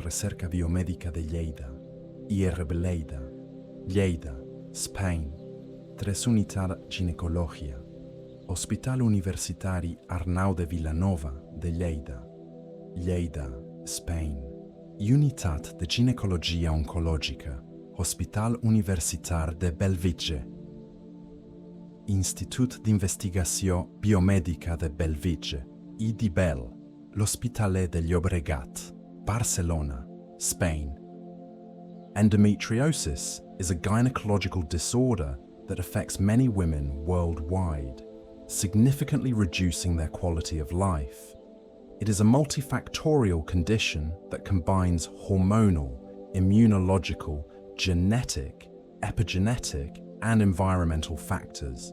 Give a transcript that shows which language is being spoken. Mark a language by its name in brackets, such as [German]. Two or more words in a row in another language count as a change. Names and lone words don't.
[Catalan] Recerca Biomèdica de Lleida, IRB Lleida, Lleida, Spain, 3 Unitat Ginecologia, Hospital Universitari Arnau de Vilanova de Lleida, Lleida, Spain, Unitat de Ginecologia Oncologica, Hospital Universitar de Bellvitge, Institut d'Investigació Biomèdica de Bellvitge, IDIBEL, l'Hospitalet de Llobregat, Barcelona, Spain. [English] Endometriosis is a gynecological disorder that affects many women worldwide, significantly reducing their quality of life. It is a multifactorial condition that combines hormonal, immunological, genetic, epigenetic, and environmental factors.